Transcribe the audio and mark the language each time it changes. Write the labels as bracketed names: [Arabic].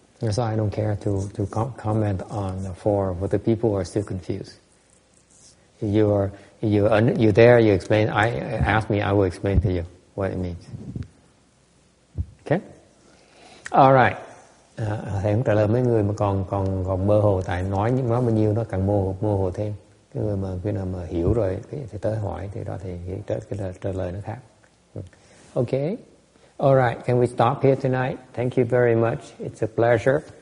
[English] So I don't care to comment on for the people who are still confused. If you're there, you explain. Ask me, I will explain to you what it means. Okay? All right. [Vietnamese] Thầy cũng trả lời mấy người mà còn mơ hồ, tại nói bao nhiêu nó càng mơ hồ thêm. Cái người mà khi nào mà hiểu rồi thì tới hỏi thì đó thì trả lời nó khác. [English] Okay. All right, can we stop here tonight? Thank you very much. It's a pleasure.